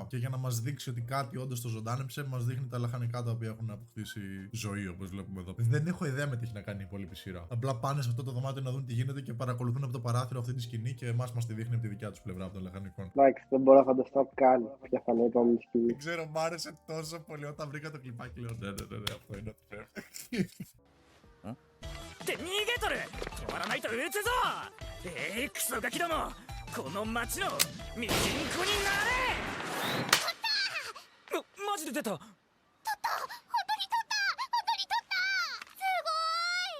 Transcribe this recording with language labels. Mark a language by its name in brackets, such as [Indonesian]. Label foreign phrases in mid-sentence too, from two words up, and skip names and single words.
[Greek] Και για να μας δείξει ότι κάτι όντως το ζωντάνεψε, μας δείχνει τα λαχανικά τα οποία έχουν αποκτήσει ζωή, όπως βλέπουμε εδώ. Δεν έχω ιδέα με τι έχει να κάνει η υπόλοιπη σειρά. Απλά πάνε σε αυτό το δωμάτιο να δουν τι γίνεται και παρακολουθούν από το παράθυρο αυτή τη σκηνή και εμάς μας τη δείχνει από τη δικιά τους πλευρά από των λαχανικών. Εντάξει, δεν μπορώ να φανταστώ καν ποια θα είναι η επόμενη σκηνή. Δεν ξέρω, μ' άρεσε τόσο πολύ όταν βρήκα το κλιπάκι. Λέω ναι, αυτό είναι ό,τι πρέπει. [Japanese] って逃げとる。止まらないと撃つぞ。クソガキども、この町のミジンコになれ。マジで出た。本当に取ったすごーい。